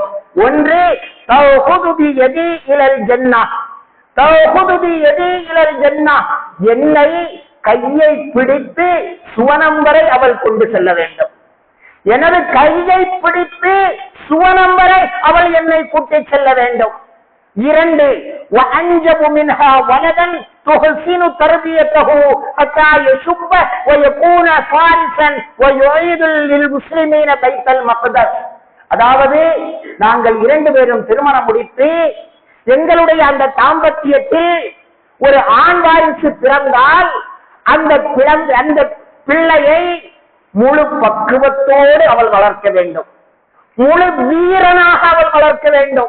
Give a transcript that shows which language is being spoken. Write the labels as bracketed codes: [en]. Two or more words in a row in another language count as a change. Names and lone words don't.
[ta] ஒன்று, [ar] تأخذ بيدي إلى الجنة, تأخذ بيدي إلى الجنة, [ta] என்னை கையை பிடித்து சுவனம் வரை அவள் கொண்டு செல்ல வேண்டும். எனது கையை பிடித்து சுவனம் வரை அவள் என்னை கூட்டிச் செல்ல வேண்டும். 2, [ar] وأنجب منها ولدا تحسن تربيته حتى يشب ويكون فارسا ويعيد للمسلمين بيت المقدس. [ta] அதாவது நாங்கள் 2 பேரும் திருமணம் முடித்து எங்களுடைய அந்த தாம்பத்தியத்தில் ஒரு ஆண் வாரிசு பிறந்தால் அந்த பிள்ளையை முழு பக்குவத்தோடு அவள் வளர்க்க வேண்டும். முழு வீரனாக அவள் வளர்க்க வேண்டும்.